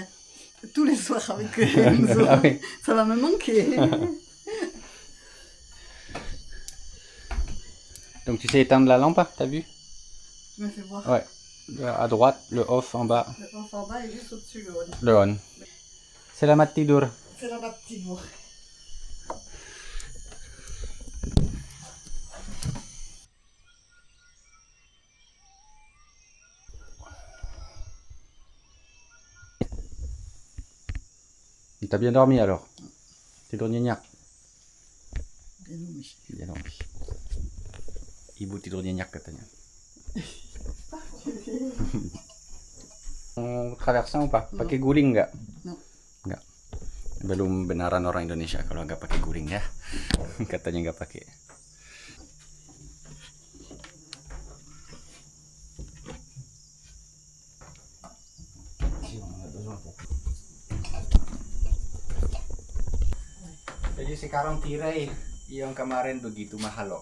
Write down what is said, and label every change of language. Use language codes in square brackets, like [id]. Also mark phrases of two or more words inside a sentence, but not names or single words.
[fr] Tous les soirs avec Enzo. Ah oui. Ça va me manquer. Donc tu sais éteindre la lampe, hein, t'as vu? Tu me fais voir. Ouais. À droite, le off en bas, Le off en bas et juste au-dessus le on. le on. [id] Selamat tidur. [fr] C'est la petite bourre. T'as bien dormi alors? [id] Tidur nyenyak? [fr] Bien dormi. Bien dormi. [id] Ibu tidur nyenyak katanya. [fr] Traversin ou pas? [id] Pakai guling nggak? [fr] Non. [id] Nggak. Belum benaran orang Indonesia kalau nggak pakai guling ya. Katanya nggak pakai. Jadi sekarang tirai yang kemarin begitu mahal loh.